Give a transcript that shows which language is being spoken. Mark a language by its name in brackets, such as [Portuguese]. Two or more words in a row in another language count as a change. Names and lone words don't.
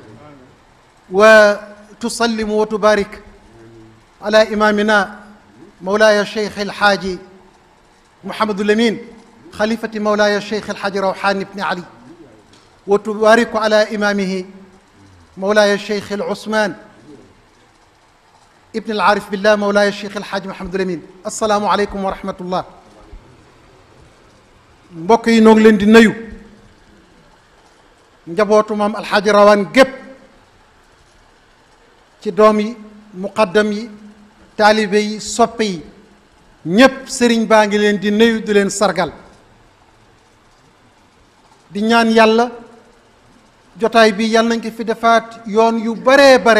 [Arabic] وتسلم وتبارك على إمامنا مولاي الشيخ الحاج محمد الأمين خليفة مولاي الشيخ الحاج روحان بن علي وتبارك على إمامه مولاي الشيخ العثمان ابن العارف بالله مولاي الشيخ الحاج محمد الأمين السلام عليكم ورحمة الله [Wolof] mbokk yi noo ngi leen di nuyu njabootu maam alxaaji rawaan gépp ci doom yi muqaddam yi taalibe yi soppe yi ñépp sëriñ baa ngi leen di nuyu di leen sargal di ñaan yàlla jotaay bi yàlla nañ ko fi defaat yoon yu bare